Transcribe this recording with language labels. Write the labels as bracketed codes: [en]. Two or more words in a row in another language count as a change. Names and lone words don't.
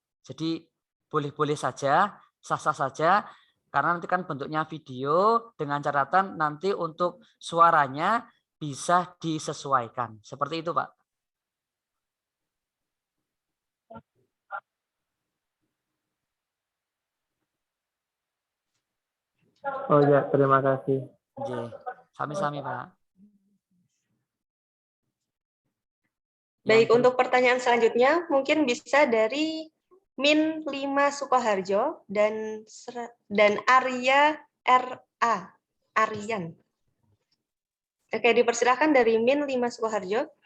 [id] Jadi boleh-boleh saja, sah-sah saja, karena nanti kan bentuknya video dengan catatan nanti untuk suaranya bisa disesuaikan. Seperti itu Pak. Oh ya, terima kasih. Sami-sami Pak. Baik, untuk pertanyaan selanjutnya mungkin bisa dari MIN 5 Sukoharjo dan Arya RA. Aryan. Oke, dipersilakan dari MIN 5 Sukoharjo.